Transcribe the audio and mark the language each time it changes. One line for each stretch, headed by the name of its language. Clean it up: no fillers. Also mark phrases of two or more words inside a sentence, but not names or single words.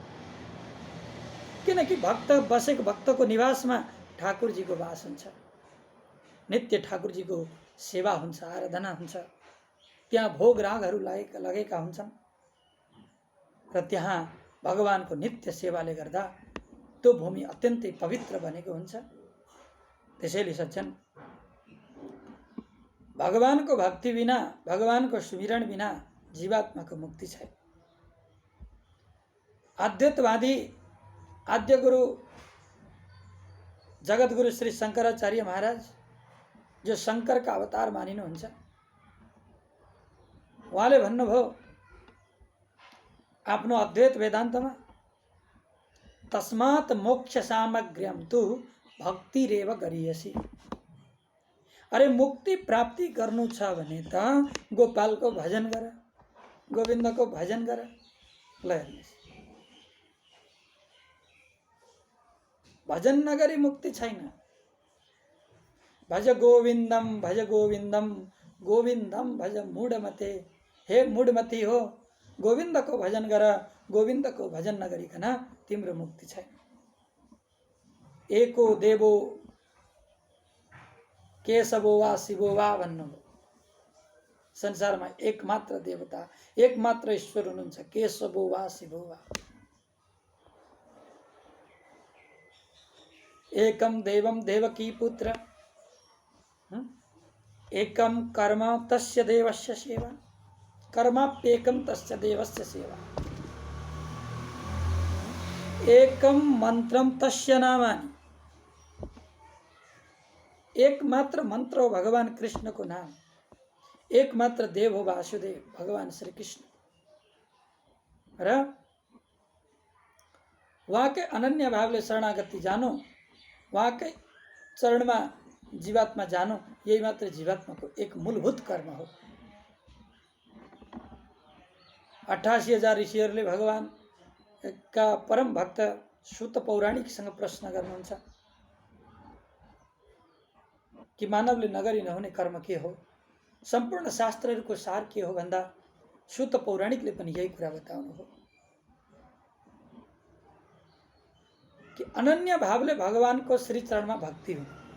Nepali: किनकि भक्त बसेको भक्तको निवासमा ठाकुरजीको वास हुन्छ, नित्य ठाकुरजीको सेवा हुन्छ, आराधना हुन्छ, त्यहाँ भोग रागहरू लगेका हुन्छन् र त्यहाँ भगवानको नित्य सेवाले गर्दा त्यो भूमि अत्यन्तै पवित्र बनेको हुन्छ। त्यसैले सज्जन, भगवानको भक्ति बिना, भगवानको सुमिरण बिना जीवात्माको मुक्ति छैन। अद्वैतवादी आद्य गुरु जगत गुरु श्री शंकराचार्य महाराज, जो शंकर का अवतार मानिनुहुन्छ, उहाँले भन्नुभयो आफ्नो अद्वैत वेदान्तमा,
Sanskrit: तस्मात् मोक्ष सामग्र्यम तु भक्तिरेव गरियसी।
Nepali: अरे मुक्ति प्राप्ति गर्नु छ भने त गोपालको भजन गर, गोविन्दको भजन गर। ल हेर्नुहोस्, भजन नगरी मुक्ति छैन।
Sanskrit: भज गोविन्दम भज गोविन्दम गोविन्दम भज मूढमते।
Nepali: हे मूढमती हो, गोविन्दको भजन गर, गोविन्दको भजन नगरिकन तिम्रो मुक्ति छैन।
Sanskrit: एको देवो केशवो वा शिवो वा भन्नुभयो।
Nepali: संसारमा एकमात्र देवता, एकमात्र ईश्वर हुनुहुन्छ,
Sanskrit: केशवो वा शिवो वा। एकम देवम देवकी पुत्र, एकम कर्म तस्य देवस्य सेवा, कर्माप्येकम तस्य देवस्य सेवा, एकम मंत्रम तस्य नामानि।
Nepali: एकमात्र मंत्र हो भगवान कृष्ण को नाम, एकमात्र देव हो वासुदेव भगवान श्री कृष्ण। र उहाँकै अनन्य भावले शरणागति जानो, उहाँकै चरणमा जीवात्मा जानो, यही मात्र जीवात्माको एक मूलभूत कर्म हो। 88,000 ऋषिहरूले भगवान का परम भक्त सूत पौराणिकसँग प्रश्न गर्नुहुन्छ कि मानवले नगरी नहुने कर्म के हो। सम्पूर्ण शास्त्रहरूको सार के हो भन्दा सूत पौराणिकले पनि यही कुरा बताउनु हो कि अनन्य भावले भगवानको श्री चरणमा भक्ति हुनु।